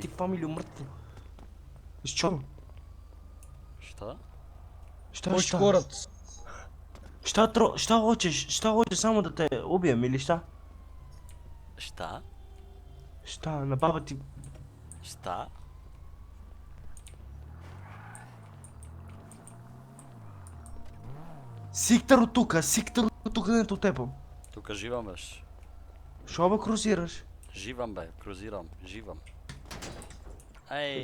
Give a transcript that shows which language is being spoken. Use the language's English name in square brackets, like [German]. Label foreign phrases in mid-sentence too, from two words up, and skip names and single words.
[Serbian] ti familiju mrtvu? Što? Šta? Šta, Moj šta? škorac. Šta hoćeš? Šta hoćeš samo da te ubijem ili šta? Šta? Šta, na baba ti... Šta? [Bulgarian] Сиктар от тука, не от теб. Тука живам, беш. Що бе крузираш? Живам, бе. Крузирам. Живам. Ej.